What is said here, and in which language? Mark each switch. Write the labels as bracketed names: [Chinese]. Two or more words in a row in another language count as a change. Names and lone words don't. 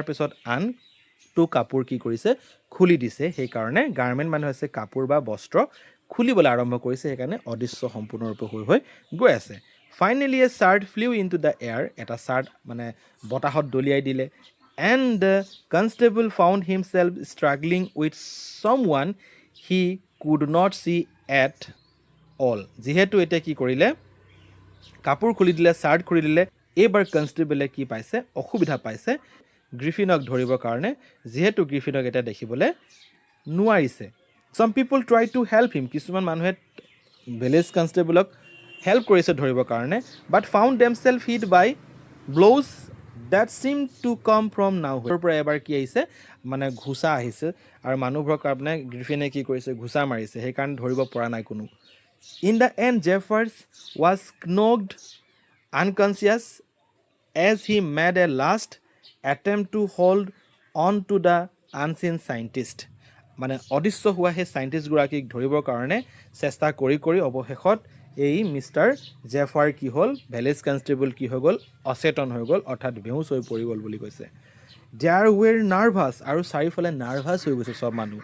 [Assamese] পিছত আনটো কাপোৰ কি কৰিছে খুলি দিছে সেইকাৰণে গাৰ্মেণ্ট মানে হৈছে কাপোৰ বা বস্ত্ৰ খুলিবলৈ আৰম্ভ কৰিছে সেইকাৰণে অদৃশ্য সম্পূৰ্ণৰূপে হৈ গৈ আছে ফাইনেলি [English] a shirt flew into the air [Assamese] এটা চাৰ্ট মানে বতাহত দলিয়াই দিলে [English] and the constable found himself struggling with someone he could not see at all [Assamese] যিহেতু এতিয়া কি কৰিলে কাপোৰ খুলি দিলে চাৰ্ট খুলি দিলে এইবাৰ কনষ্টেবলে কি পাইছে অসুবিধা পাইছে গ্ৰিফিনক ধৰিবৰ কাৰণে যিহেতু গ্ৰিফিনক এতিয়া দেখিবলৈ নোৱাৰিছে [English] some people try to help him [Assamese] কিছুমান মানুহে ভিলেজ কনষ্টেবলক হেল্প কৰিছে ধৰিবৰ কাৰণে [English] but found themselves hit by blows that seem to come from nowhere [Assamese] পৰা এবাৰ কি আহিছে মানে ঘুচা আহিছে আৰু মানুহবোৰক আপোনাৰ গ্ৰিফিনে কি কৰিছে ঘুচা মাৰিছে সেইকাৰণে ধৰিব পৰা নাই কোনো [English] In the end, Jeffers was knocked unconscious as he made a last attempt to hold on to the unseen scientist. [Assamese] মানে অদৃশ্য হোৱা সেই চাইণ্টিষ্টগৰাকীক ধৰিবৰ কাৰণে চেষ্টা কৰি কৰি অৱশেষত এই মিষ্টাৰ জেফাৰ কি হ'ল, ভিলেজ কনষ্টেবল কি হৈ গ'ল, অচেতন হৈ গ'ল, অৰ্থাৎ বেহুচ হৈ পৰি গ'ল বুলি কৈছে। [English] there were nervous, [Assamese] আৰু চাৰিওফালে নাৰ্ভাছ হৈ গৈছে চব মানুহ।